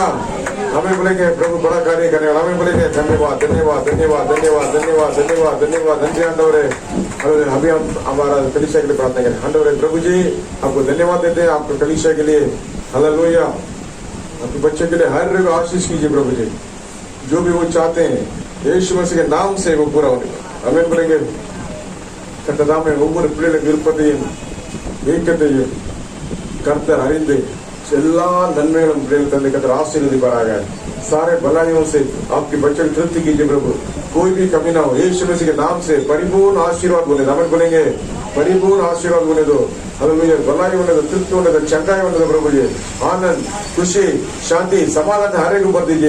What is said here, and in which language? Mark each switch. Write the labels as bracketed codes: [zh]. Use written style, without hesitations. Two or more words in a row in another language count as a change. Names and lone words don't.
[hi] हमें बोलेंगे प्रभु बड़ा कार्य करने वाला. हमें बोलेंगे धन्यवाद धन्यवाद धन्यवाद धन्यवाद धन्यवाद धन्यवाद धन्यवाद धन्य आंडवरे. अभी हम हमारा कलीसिया के लिए प्रार्थना करें. आंडवरे प्रभु जी आपको धन्यवाद देते हैं, आपको कलीसिया के लिए हालेलुया आपके बच्चे के लिए हर एक आशीष कीजिए प्रभु जी. जो भी वो चाहते हैं यीशु मसीह के नाम से वो पूरा होने. हमें बोलेंगे [ta] கர்த்ததாமே ஒவ்வொரு பிள்ளைகளும் விருப்பத்தையும் நீக்கத்தையும் கர்த்தர் அறிந்து எல்லா நன்மைகளும் பிள்ளைகள் தந்தை கர்த்தர் ஆசீர்வதிப்பாராக. [hi] सारे भलाइयों से आपके बच्चे की तृप्ति कीजिए प्रभु. कोई भी कमी ना हो. यीशु मसीह के नाम से परिपूर्ण आशीर्वाद बोले. हमें बोलेंगे परिपूर्ण आशीर्वाद बोले दो. हालेलुया. भलाई होने दो, तृप्ति होने दो, चंगाई होने दो प्रभु जी. आनंद, खुशी, शांति, समाधान हर एक ऊपर दीजिए.